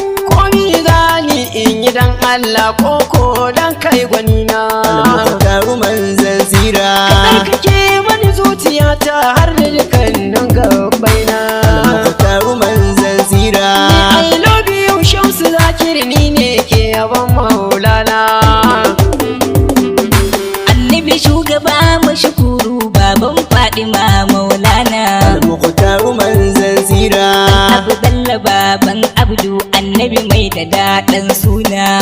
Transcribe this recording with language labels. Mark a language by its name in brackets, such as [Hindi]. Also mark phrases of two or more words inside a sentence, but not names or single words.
[Hausa] Komi gani in yi dan Allah ko ko dan kai gwani na. Al-Mukhtaru manzan tsira. Ka tsarkake mani zuciyata har da dukkanin gabbai na. Al-Mukhtaru manzan tsira. Ni [English] I love you, [Hausa] Shamsu Zakir, ni ne ke yabon Maulana. Annabi shugaba mashukuru baban Fadima Maulana. Al-Mukhtaru manzan tsira. Abu Bello baban Abdu Annabi mai da daɗin suna.